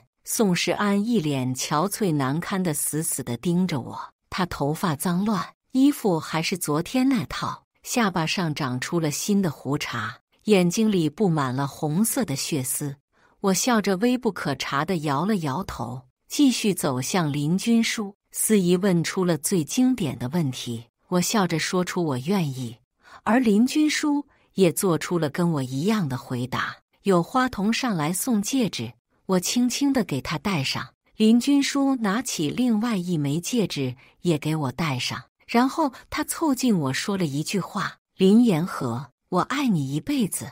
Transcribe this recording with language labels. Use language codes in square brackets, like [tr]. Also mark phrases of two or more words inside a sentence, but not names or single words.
[zh] 宋世安一臉憔悴難堪地死死地盯着我，他頭髮髒亂，衣服還是昨天那套，下巴上長出了新的鬍茬，眼睛裡布滿了紅色的血絲。我笑着微不可察地搖了搖頭，繼續走向林君書。司儀問出了最經典的問題，我笑着說出我願意，而林君書也做出了跟我一樣的回答。有花童上來送戒指，我輕輕地給他戴上。林君書拿起另外一枚戒指也給我戴上，然後他凑近我說了一句話：林言和，我愛你一輩子。